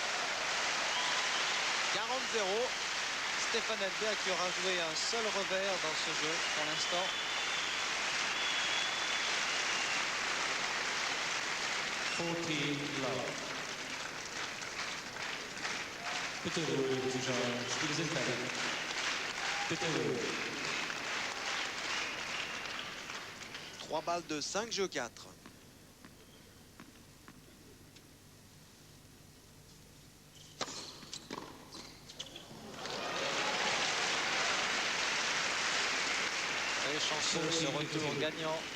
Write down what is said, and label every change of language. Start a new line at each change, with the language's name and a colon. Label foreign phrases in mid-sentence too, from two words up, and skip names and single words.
French: 40-0. Stefan Edberg qui aura joué un seul revers dans ce jeu pour l'instant.
German: Bitte ruhig, Zuschauer. Spiele sind fertig. Bitte ruhig.
French: 3 balles de 5 jeux 4. Et Chanson se retourne gagnant.